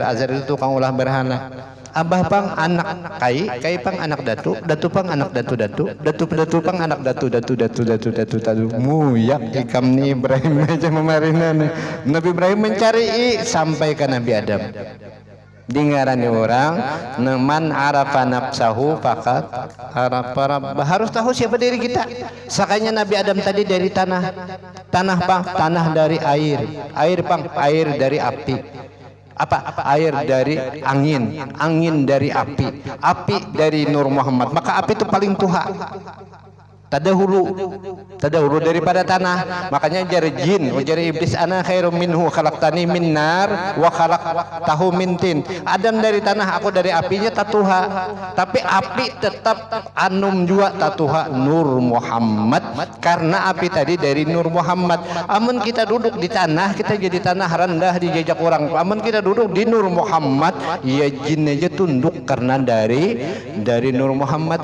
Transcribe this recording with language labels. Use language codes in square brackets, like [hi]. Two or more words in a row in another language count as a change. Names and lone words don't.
[bjn] Azar itu tukang ulah berhala. Abah pang anak kai pang anak datu pang anak datu pang anak datu. Muyak ikam ni Ibrahim aja memarina nih. Nabi Ibrahim mencari sampai ke Nabi Adam. Dengarani orang, [ar] man arafa nafsahu faqat arafa rabbah. [bjn] Harus tahu siapa diri kita. Sakanya Nabi Adam tadi dari tanah pang, tanah dari air pang, air dari api. Apa? Air dari angin dari api dari Nur Muhammad. Maka api itu paling tuha. Tadahulu daripada tanah. Makanya jar jin, jar iblis, [ar] ana khairum minhu khalaqtani min nar wa khalaqtahu min tin. [bjn] Adam dari tanah, aku dari apinya tatuha. Tapi api tetap anum juga tatuha Nur Muhammad, karena api tadi dari Nur Muhammad. Amun kita duduk di tanah, kita jadi tanah rendah dijajak orang. Amun kita duduk di Nur Muhammad, ya jin aja tunduk karena dari Nur Muhammad.